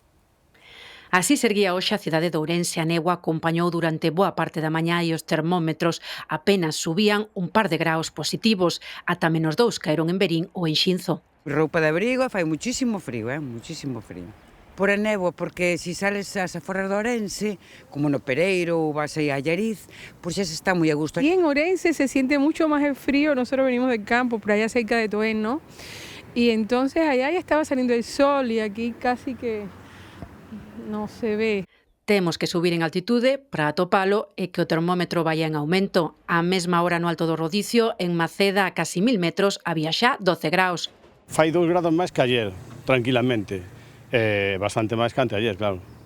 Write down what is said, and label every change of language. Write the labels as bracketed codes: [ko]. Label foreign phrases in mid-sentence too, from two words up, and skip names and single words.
[gl] Así serguía hoxe a cidade de Ourense. A néboa acompañou durante boa parte da mañá e os termómetros apenas subían un par de graus positivos. Ata -2 caeron en Verín ou en Xinzo. Roupa de abrigo, fai [es] muchísimo frío, muchísimo frío. [gl] Por a néboa, porque se sales ás aforas de Ourense, como no Pereiro ou vas aí a Allariz, pois xa se está moi a gusto. [es] Y en Ourense se siente mucho más el frío, nosotros venimos del campo, por allá cerca de Toén, ¿no? Y entonces allá ya estaba saliendo el sol y aquí casi que non se ve. [gl] Temos que subir en altitude para atopalo e que o termómetro vaya en aumento. A mesma hora no Alto do Rodicio, en Maceda, a casi 1000 metros, había xa 12 graus. Fai 2 grados máis que ayer, tranquilamente. Bastante máis que anteayer, claro.